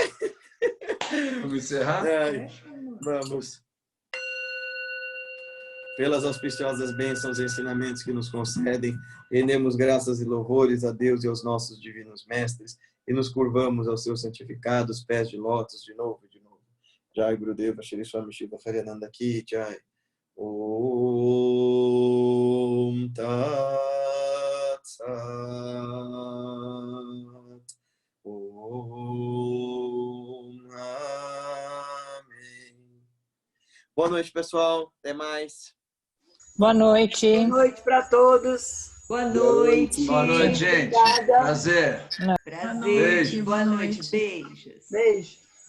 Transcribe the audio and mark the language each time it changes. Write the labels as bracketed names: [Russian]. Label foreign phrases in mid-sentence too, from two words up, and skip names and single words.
[Portuguese] Vamos encerrar? Vamos. Pelas auspiciosas bênçãos e ensinamentos que nos concedem, rendemos graças e louvores a Deus e aos nossos divinos mestres e nos curvamos aos seus santificados pés de lótus de novo e de novo. [Hindi] Jai Gurudeva Shri Swami Shiva Farinanda Ki Jai. [Sanskrit] Om Tat Sat. [Portuguese] Om Amém. Boa noite, pessoal. Até mais. Boa noite. Boa noite para todos. Boa noite. Boa noite, gente. Obrigada. Prazer. Prazer. Beijo. Boa noite. Beijos. Beijo.